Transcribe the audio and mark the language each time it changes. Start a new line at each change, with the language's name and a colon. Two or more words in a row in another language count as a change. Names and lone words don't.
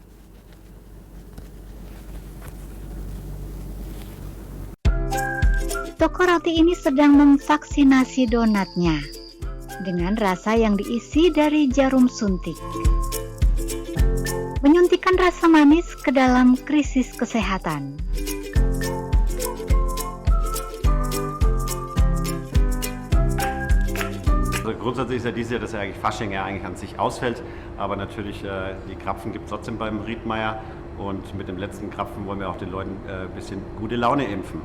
Indonesian: Toko roti ini sedang memvaksinasi donatnya dengan rasa yang diisi dari jarum suntik. Menyuntikkan rasa manis ke dalam krisis kesehatan.
German: Also grundsätzlich ist ja dieses Jahr, dass eigentlich Fasching ja eigentlich an sich ausfällt, aber natürlich die Krapfen gibt es trotzdem beim Riedmeier und mit dem letzten Krapfen wollen wir auch den Leuten ein bisschen gute Laune impfen.